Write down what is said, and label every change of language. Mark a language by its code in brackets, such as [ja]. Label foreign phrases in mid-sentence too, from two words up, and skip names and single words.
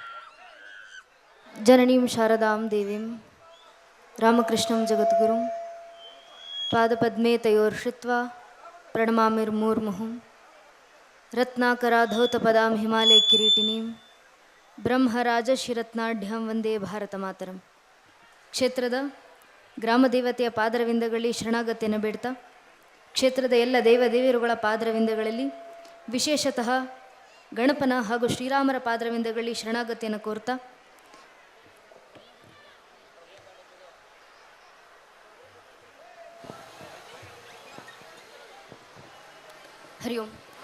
[sa] जननीं शारदां देवीं रामकृष्णं जगद्गुरुं पादपद्मे तयोर्षित्वा प्रणमामिर्मुहुर्मुहुं रत्नाकराधौतपदां हिमालय किरीटिनीं ब्रह्मराजशिरत्नाढ्यां वंदे भारतमातरं. [kn] ಕ್ಷೇತ್ರದ ಗ್ರಾಮ ದೇವತೆಯ ಪಾದರವಿಂದಗಳಲ್ಲಿ ಶರಣಾಗತಿಯನ್ನು ಬೇಡ್ತಾ ಕ್ಷೇತ್ರದ ಎಲ್ಲ ದೇವದೇವಿಯರುಗಳ ಪಾದರವಿಂದಗಳಲ್ಲಿ ವಿಶೇಷತಃ ಗಣಪನ ಹಾಗೂ ಶ್ರೀರಾಮರ ಪಾದರವಿಂದಗಳಲ್ಲಿ ಶರಣಾಗತಿಯನ್ನು ಕೋರ್ತಾ [sa] ಹರಿ ಓಂ.